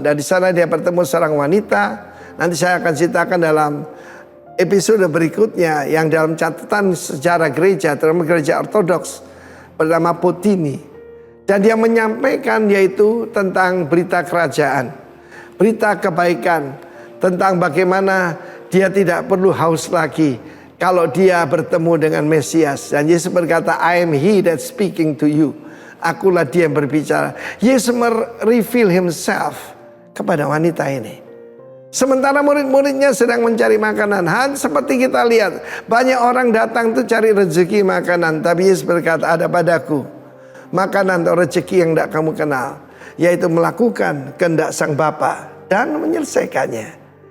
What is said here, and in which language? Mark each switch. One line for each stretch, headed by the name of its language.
Indonesian: Dan di sana dia bertemu seorang wanita. Nanti saya akan ceritakan dalam episode berikutnya yang dalam catatan sejarah gereja, terutama gereja Ortodoks, bernama Potini. Dan dia menyampaikan yaitu tentang berita kerajaan, berita kebaikan, tentang bagaimana Dia tidak perlu haus lagi kalau dia bertemu dengan Mesias. Dan Yesus berkata,
English: I am he that speaking to you.
Indonesian: Akulah dia yang berbicara. Yesus mereveal himself kepada wanita ini. Sementara murid-muridnya sedang mencari makanan. Seperti kita lihat, banyak orang datang tuh cari rezeki makanan. Tapi Yesus berkata, ada padaku makanan atau rezeki yang tidak kamu kenal, yaitu melakukan kehendak Sang Bapa dan menyelesaikannya.